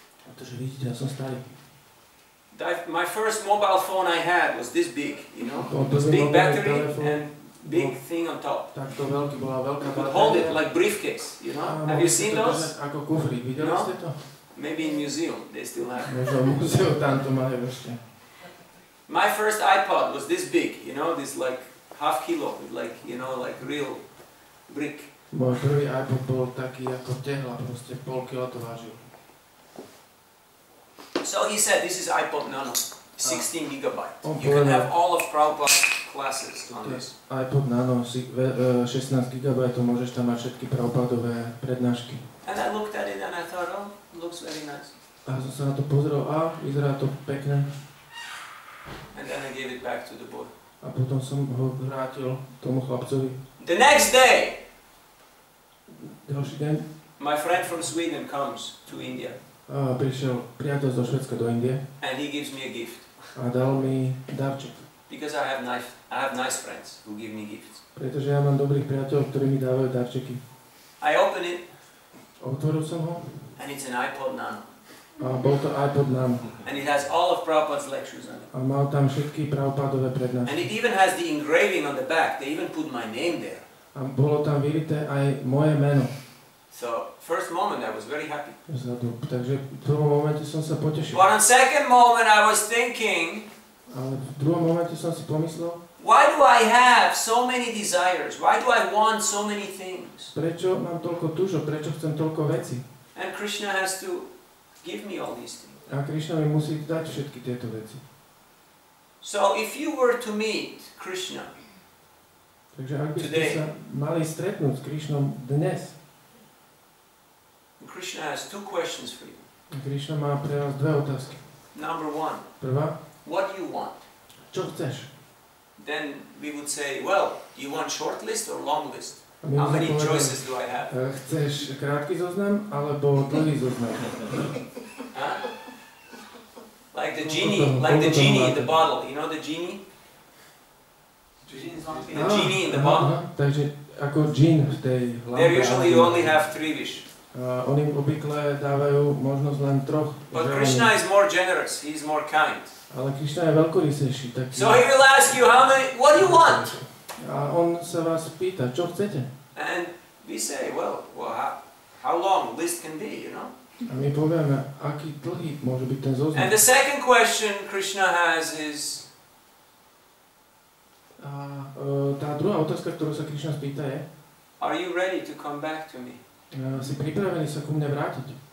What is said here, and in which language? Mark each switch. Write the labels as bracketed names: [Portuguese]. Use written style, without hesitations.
[Slovak] Pretože vidíte, ja som starý. [English] My first mobile phone I had was this big, you know? It was big battery and big thing on top. [Slovak] Takto veľký, bola veľká batéria. [English] Hold it like briefcase, you know? Have you seen those? [Slovak] Ako kufrík, videli ste to? [English] Maybe in museum, they still have. [Slovak] Možno v múzeu tam to majú ešte. [English] My first iPod was this big, you know, this like half kilo, like, you know, like real brick. [Slovak] Môj prvý iPod bol taký ako tehla, proste pol kilo to vážil. [English] So he said, this is iPod Nano, 16 gigabyte. You can have all of Prabhupada's classes on this. [Slovak] iPod Nano, 16 GB, môžeš tam mať všetky Prabhupadové prednášky. [English] And I looked at it and I thought, oh, it looks very nice. [Slovak] A som sa na to pozrel, vyzerá to pekne. [English] And then I gave it back to the boy. [Slovak] A potom som ho vrátil tomu chlapcovi. [English] The next day, [Slovak] Ďalší deň, [English] my friend from Sweden comes to India. [Slovak] Prišiel priateľ zo Švédska do Indie. [English] And he gives me a gift. [Slovak] A dal mi darček. [English] Because I have nice friends who give me gifts. [Slovak] Pretože ja mám dobrých priateľov, ktorí mi dávajú darčeky. [English] I open it. [Slovak] Otvoril som ho. [English] And it's an iPod Nano. [Slovak] A bol to iPod Nano. [English] And it has all of Prabhupada's lectures on it. [Slovak] A mal tam všetky Prabhupadové prednášky. [English] And it even has the engraving on the back. They even put my name there. [Slovak] A bolo tam vyrité aj moje meno. [English] So, first moment I was very happy. [Slovak] Takže v prvom momente som sa potešil. [English] But on second moment I was thinking, [Slovak] Ale v druhom momente som si pomyslel, [English] why do I have so many desires? Why do I want so many things? [Slovak] prečo mám toľko túžob, prečo chcem toľko veci? [English] And Krishna has to give me all these things. [Slovak] A Krišna mi musí dať všetky tieto veci. [English] So if you were to meet Krishna, [Slovak] Takže ak by ste sa mali stretnúť s Krišnom dnes, [English] Krishna has two questions for you. [Slovak] Krišna má pre vás dve otázky. [English] Number one, [Slovak] Prvá, [English] what do you want? [Slovak] čo chceš? [English] Then we would say, well, do you want short list or long list? [Slovak] A my [English] How [Slovak] by sme [English] many [Slovak] povedali, [English] choices do I have? [Slovak] Chceš krátky zoznam alebo dlhý zoznam? [English] Huh? Like the genie in the bottle. You know the genie? The genie in the bottle. [Slovak] Takže ako džín v tej lampe. [English] They usually only have 3 wishes. [Slovak] Oni obvykle dávajú možnosť len 3 [English] But [Slovak] želaní. [English] Krishna is more generous. He is more kind. [Slovak] Ale Krišna je veľkorysejší. [English] So he will ask you, what do you want? [Slovak] A on sa vás pýta, čo chcete? [English] And we say, well how long list can be, you know? [Slovak] A my povieme, aký dlhý môže byť ten zoznam. [English] And the second question Krishna has is, [Slovak] A tá druhá otázka, ktorú sa Krišna spýta je, [English] are you ready to come back to me? [Slovak] Si pripravený sa ku mne vrátiť?